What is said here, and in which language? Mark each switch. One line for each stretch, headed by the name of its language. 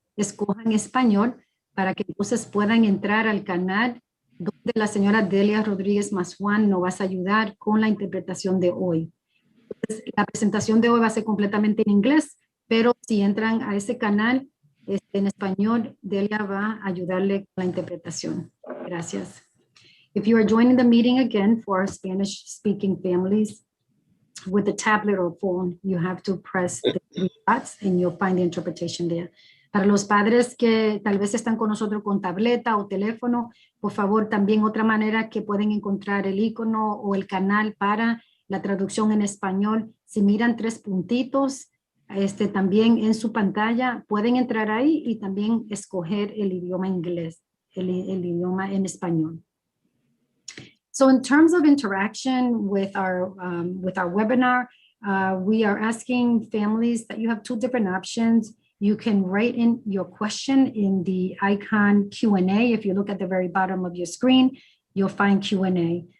Spanish: Escojan español para que entonces puedan entrar al canal donde la señora Delia Rodríguez Mazjuán nos va a ayudar con la interpretación de hoy. Entonces, la presentación de hoy va a ser completamente en inglés, pero si entran a ese canal en español, Delia va a ayudarle con la interpretación. Gracias.
English: If you are joining the meeting again for our Spanish-speaking families with a tablet or phone, you have to press the three dots and you'll find the interpretation there.
Spanish: Para los padres que tal vez están con nosotros con tableta o teléfono, por favor, también otra manera que pueden encontrar el icono o el canal para la traducción en español. Si miran tres puntitos, también en su pantalla, pueden entrar ahí y también escoger el idioma inglés, el idioma en español.
English: So in terms of interaction with our webinar, we are asking families that you have two different options. You can write in your question in the icon Q&A. If you look at the very bottom of your screen, you'll find Q&A.